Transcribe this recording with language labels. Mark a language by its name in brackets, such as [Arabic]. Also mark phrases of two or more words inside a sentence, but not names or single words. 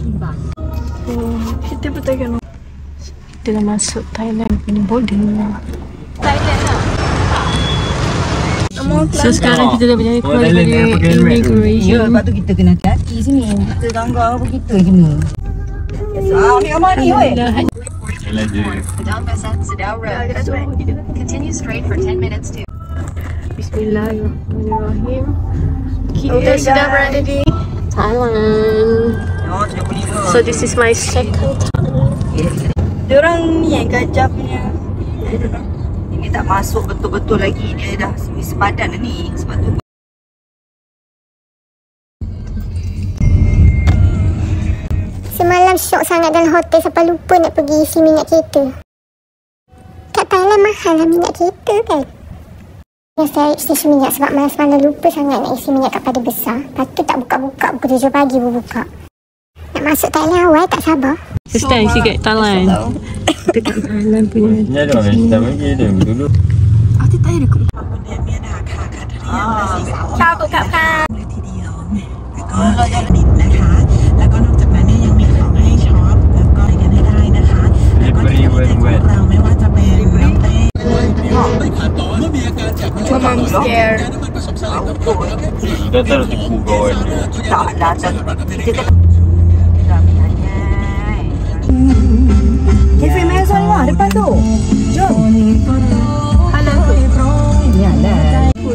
[Malay] Kita bertanya kita dah masuk Thailand punya border. Thailand lah. So sekarang kita dah berjaya keluar dari immigration. Ya, lepas tu kita kena hati-hati sini. Kita tangga apa kita kena. Ambil money weh. [English] Continue straight for 10 minutes to. [Malay] Bismillahirrahmanirrahim. Kita sudah berada di Thailand. [English] So this is my second time. [Malay] Diorang ni yang gajah punya. Ini tak masuk betul-betul lagi. Dia dah sepadan ni. Sebab tu semalam syok sangat dalam hotel sampai lupa nak pergi isi minyak kereta. Kat Thailand mahal lah minyak kereta kan. Yang saya isi minyak sebab malam-malam lupa sangat nak isi minyak kat pada besar. Lepas tu tak buka-buka, pukul 7 pagi baru buka. Nak masuk Thailand awal tak sabar. [English] First time [Malay] isi kat Thailand. Dekat Thailand punya. Ni ada orang yang tak pergi dia dulu. Aku tak ada kot. [Thai] ชอบกับข้าว ทีเดียวแล้วก็เราจะดิบนะคะ แล้วก็นอกจากนั้นเนี่ยยังมีของให้ช็อปแล้วก็อะไรกันให้ได้นะคะ แล้วก็ที่ประเทศของเราไม่ว่าจะเป็นน้ำเต้ [English] Mom's scared. [Malay] Dah taruh tipu kawan. Tak lah, kita Cafe Maison lah depan tu. Jom. Halal tu. Ya dah.